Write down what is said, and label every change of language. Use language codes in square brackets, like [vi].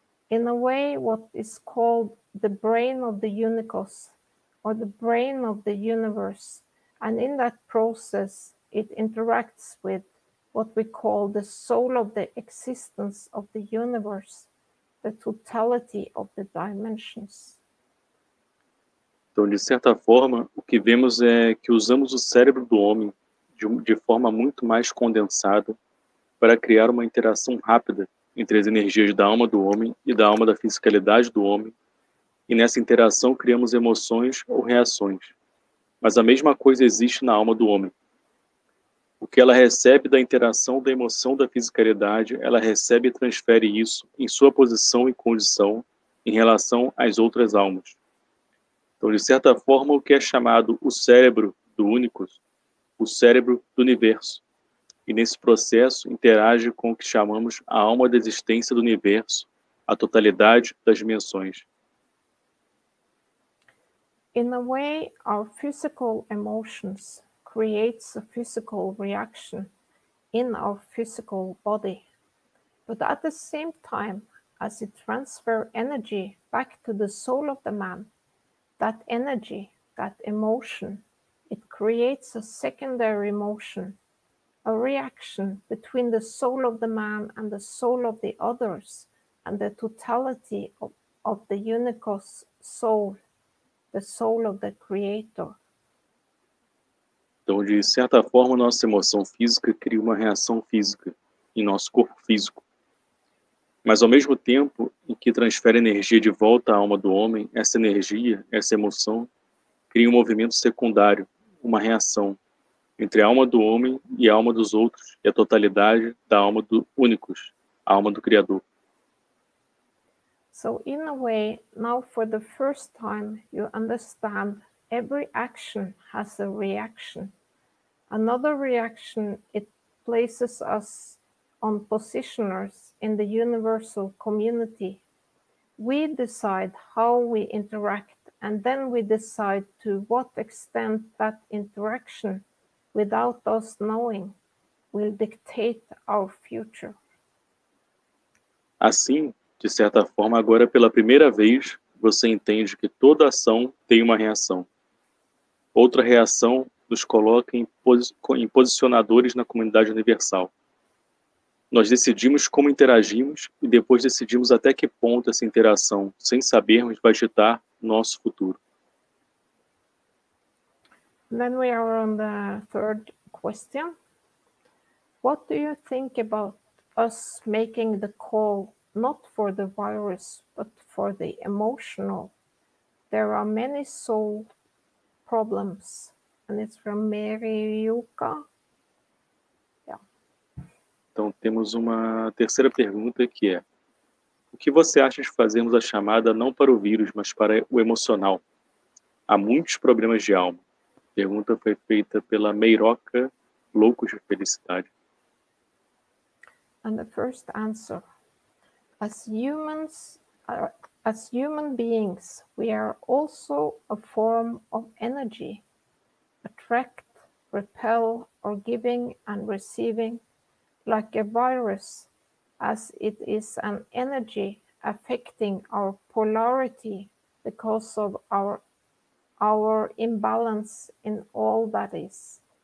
[en] In a way, what is called the brain of the unicos, or the brain of the universe. And in that process, it interacts with what we call the soul of the existence of the universe, the totality of the dimensions. [pt] Então, de certa forma, o que vemos é que usamos o cérebro do homem de forma muito mais condensada para criar uma interação rápida entre as energias da alma do homem e da alma da fisicalidade do homem, e nessa interação criamos emoções ou reações. Mas a mesma coisa existe na alma do homem. O que ela recebe da interação da emoção da fisicalidade, ela recebe e transfere isso em sua posição e condição em relação às outras almas. Então, de certa forma, o que é chamado o cérebro do Unicos, o cérebro do universo, e nesse processo interage com o que chamamos a alma da existência do universo, a totalidade das dimensões. [en] In a way, our physical emotions creates a physical reaction in our physical body. But at the same time, as it transfers energy back to the soul of the man, that energy, that emotion, it creates a secondary emotion, a reaction between the soul of the man and the soul of the others, and the totality of the unicos soul, the soul of the Creator. [pt] Então, de certa forma, nossa emoção física cria uma reação física em nosso corpo físico. Mas, ao mesmo tempo em que transfere energia de volta à alma do homem, essa energia, essa emoção, cria um movimento secundário, uma reação entre a alma do homem e a alma dos outros, e a totalidade da alma do Unicos, a alma do Criador. [en] So, in a way, now for the first time, you understand every action has a reaction. Another reaction, it places us on positioners in the universal community. We decide how we interact, and then we decide to what extent that interaction, without us knowing, will dictate our future. [pt] Assim, de certa forma, agora pela primeira vez, você entende que toda ação tem uma reação. Outra reação nos coloca em posicionadores na comunidade universal. Nós decidimos como interagimos e depois decidimos até que ponto essa interação, sem sabermos, vai ditar nosso futuro. [en] Then we are on the third question. What do you think about us making the call not for the virus, but for the emotional? There are many soul problems. And it's from Mary Yuka. Yeah. [pt] Então, temos uma terceira pergunta que é: o que você acha de fazermos a chamada não para o vírus, mas para o emocional? Há muitos problemas de alma. A pergunta foi feita pela Meiroca Loucos de Felicidade. [en] And the first answer: as humans, As human beings, we are also a form of energy, attract, repel, or giving and receiving, like a virus, as it is an energy affecting our polarity because of our imbalance in all that is.